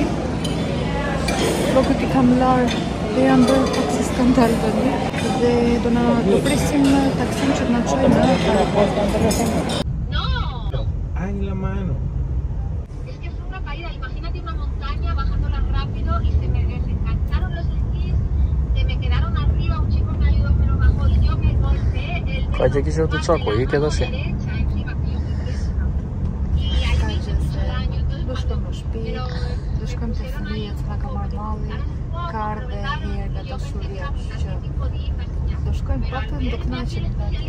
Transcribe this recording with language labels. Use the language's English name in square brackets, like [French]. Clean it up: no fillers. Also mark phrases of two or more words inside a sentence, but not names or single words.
[Albanian] Lokët i kam larë dhe janë bërë pak si skandal vendi. Dhe do presim taksin që të na çojë në aeroport. [Spanish] Ay, la mano. Es que fue una caída, imagínate una montaña bajándola rápido y se me desengancharon los esquís, se me quedaron arriba, un chico me ayudó, me lo bajó y yo me golpeé el dedo [Albanian] Ka që kishte të çako, i ke tash. [Spanish] derecha encima que yo me preso. Y ahí me hice mucho daño, entonces [Albanian] Do shkojmë në shtëpi, [Spanish] pero [Albanian] do shkojmë te fëmijët, na ka marrë malli, ka ardhe herë nga dashuria, që do shkojmë paktën do kënaqemi me atje.